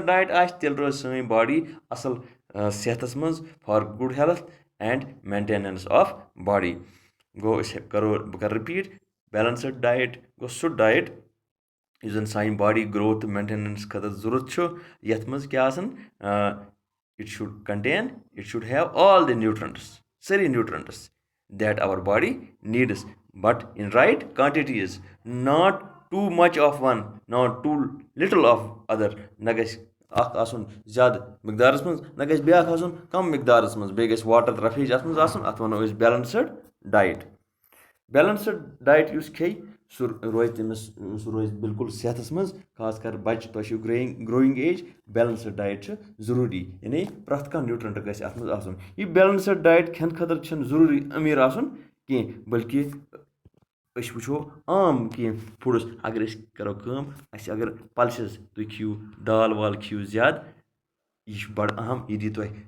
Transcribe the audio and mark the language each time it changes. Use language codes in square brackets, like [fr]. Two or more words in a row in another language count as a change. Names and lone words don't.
[ks] ڈایٹ آسہِ تیٚلہِ روزِ سٲنۍ باڈی اَصٕل صحتَس منٛز [en] for good health and maintenance of body [ks] گوٚو أسۍ بہٕ کَرٕ [en] repeat balanced diet [ks] گوٚو سُہ ڈایٹ یُس زَن سانہِ [en] body growth [ks] تہٕ مینٹینَنس خٲطرٕ ضوٚرَتھ چھُ یَتھ منٛز کیٛاہ آسان [en] it should contain it should have all the nutrients سٲری nutrients that our body needs but in right quantities not too much of one not too little of other نہ [ks] گژھِ اَکھ آسُن زیادٕ مٮ۪قدارَس منٛز نہ گژھِ بیٛاکھ آسُن کَم مٮ۪قدارَس منٛز بیٚیہِ گژھِ واٹَر تہٕ رَفیج اَتھ منٛز آسُن اَتھ وَنو أسۍ [en] balanced diet balanced diet [ks] یُس کھیٚیہِ سُہ روزِ تٔمِس سُہ روزِ بِلکُل صحتَس منٛز خاص کر بَچہِ تۄہہِ چھُو [en] growing age balanced diet [ks] چھُ ضروٗری یعنی پرٛٮ۪تھ کانٛہہ نیوٗٹرٛنٛٹ گژھِ اَتھ منٛز آسُن یہِ [en] balanced diet [ks] کھٮ۪نہٕ خٲطرٕ چھِنہٕ ضروٗری أمیٖر آسُن کینٛہہ بٔلکہِ أسۍ وٕچھو عام کینٛہہ فُڈٕس اگر أسۍ کَرو کٲم اَسہِ اگر پَلسِز تُہۍ کھیٚیِو دال وال کھیٚیِو زیادٕ یہِ چھُ بَڑٕ اہم یہِ دی